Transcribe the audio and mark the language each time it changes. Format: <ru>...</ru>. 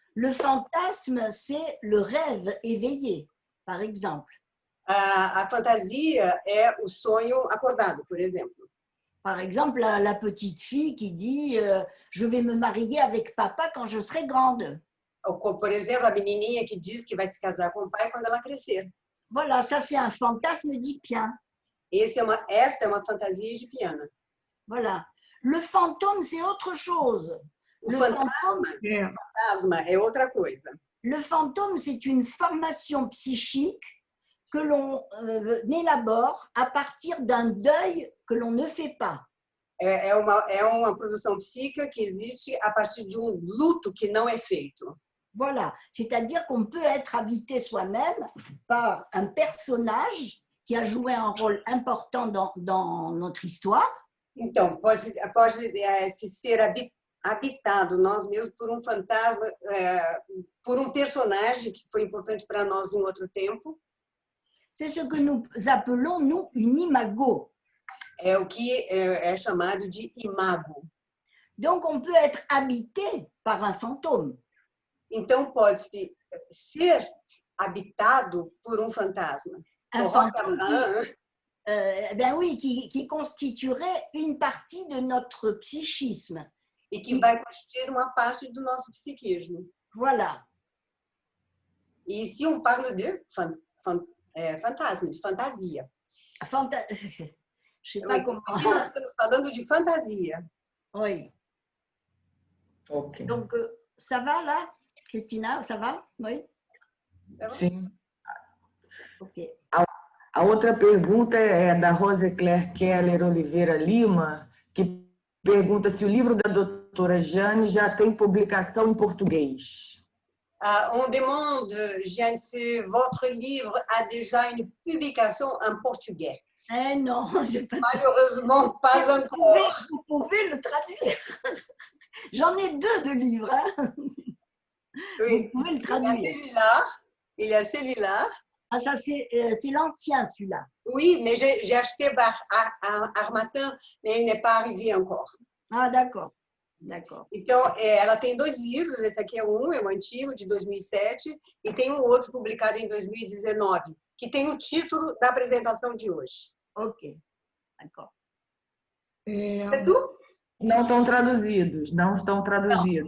<fr>Le fantasme, c'est le rêve éveillé, par exemple.</fr> <pt>A fantasia é o sonho acordado, por exemplo.</pt> <fr>Par exemple, la petite fille qui dit je vais me marier avec papa quand je serai grande.</fr> <pt>Ou, por exemplo, a menininha que diz que vai se casar com o pai quando ela crescer.</pt> <fr>Voilà, ça c'est un fantasme d'Ipien.</fr> <pt>Esta é uma fantasia edipiana.</pt> <fr>Voilà. Le fantôme, c'est autre chose.</fr> <pt>O fantasma é outra coisa.</pt> <fr>Le fantôme, c'est une formation psychique que l'on élabore à partir d'un deuil que l'on ne fait pas.</fr> <pt>É uma produção psíquica que existe a partir de luto que não é feito.</pt> <fr>Voilà, c'est-à-dire qu'on peut être habité soi-même par un personnage qui a joué un rôle important dans notre histoire.</fr> <pt>Então, pode se ser habitado nós mesmos por um fantasma, por um personagem que foi importante para nós em outro tempo.</pt> <fr>C'est ce que nous appelons, nous, une imago.</fr> <pt>É o que é chamado de imago.</pt> <fr>Donc, on peut être habité par un fantôme.</fr> <pt>Então, pode-se ser habitado por um fantasma.</pt> <fr>Un fantôme ben oui, qui constituerait une partie de notre psychisme.</fr> <pt>E que vai constituir uma parte do nosso psiquismo.</pt> <fr>Voilà.</fr> <pt>E se</pt> <fr>on parle</fr> <pt>de fantasma, de fantasia.</pt> <fr>Je sais pas comment.</fr> <pt>Aqui nós estamos falando de fantasia.</pt> <fr>Oui. Ok. Donc, ça va là, Cristina? Ça va? Oui?</fr> <pt>Sim. Ok. A outra pergunta é da Rosecler Keller Oliveira Lima, que pergunta se o livro da doutora Jane já tem publicação em português.</pt> <fr>On demande, Jeanne, si votre livre a déjà une publication en portugais. Eh non, je pas. Malheureusement, pas encore. Vous pouvez le traduire. J'en ai 2 de livres. Hein. Oui. Vous pouvez le traduire. Il y a celui-là. Ah, ça, c'est l'ancien, celui-là. Oui, mais j'ai acheté par Harmattan, mais il n'est pas arrivé encore. Ah, d'accord. D'accord.</fr> <pt>Então, ela tem 2 livros, esse aqui é um antigo, de 2007, e tem um outro publicado em 2019, que tem o título da apresentação de hoje.</pt> <fr>Ok, d'accord.</fr> <pt>É tu? Não estão traduzidos, não estão traduzidos.</pt>